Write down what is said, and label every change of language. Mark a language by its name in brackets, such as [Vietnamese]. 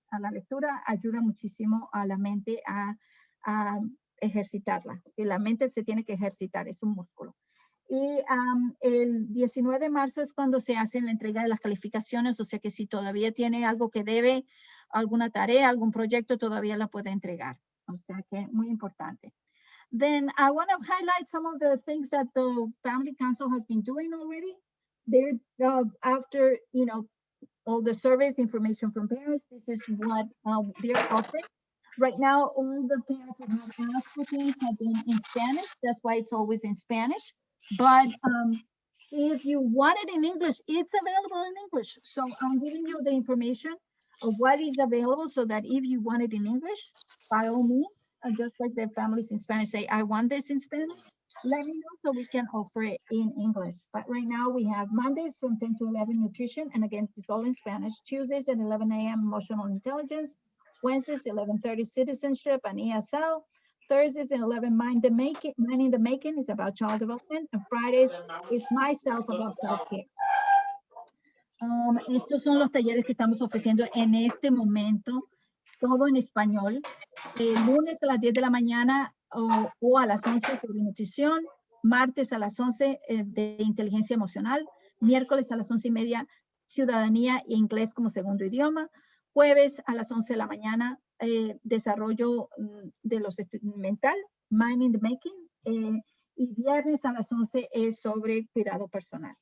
[Spanish] A la lectura ayuda muchísimo a la mente a ejercitarla. Y la mente se tiene que ejercitar, es un músculo. Y el 19 de marzo es cuando se hace la entrega de las calificaciones, o sea que si todavía tiene algo que debe, alguna tarea, algún proyecto, todavía la puede entregar. O sea que muy importante. [English] Then I want to highlight some of the things that the Family Council has been doing already. They're after, you know, all the surveys, information from parents, this is what they're offering. Right now, all the parents who have asked for things have been in Spanish. That's why it's always in Spanish. But if you want it in English, it's available in English. So I'm giving you the information of what is available so that if you want it in English, by all means, just like the families in Spanish say, I want this in Spanish, let me know so we can offer it in English. But right now we have Mondays from 10 to 11 nutrition. And again, it's all in Spanish. Tuesdays at 11 a.m. emotional intelligence. Wednesdays, 11:30 citizenship and ESL. Thursdays at 11 mind in the making is about child development. And Fridays, it's myself about self-care. [Spanish] Estos son los talleres que estamos ofreciendo en este momento, todo en español. Lunes a las 10 de la mañana o a las 11 sobre nutrición, martes a las 11 de inteligencia emocional, miércoles a las 11:30 ciudadanía e inglés como segundo idioma, jueves a las 11 de la mañana desarrollo de los mental, mind in the making, y viernes a las 11 es sobre cuidado personal.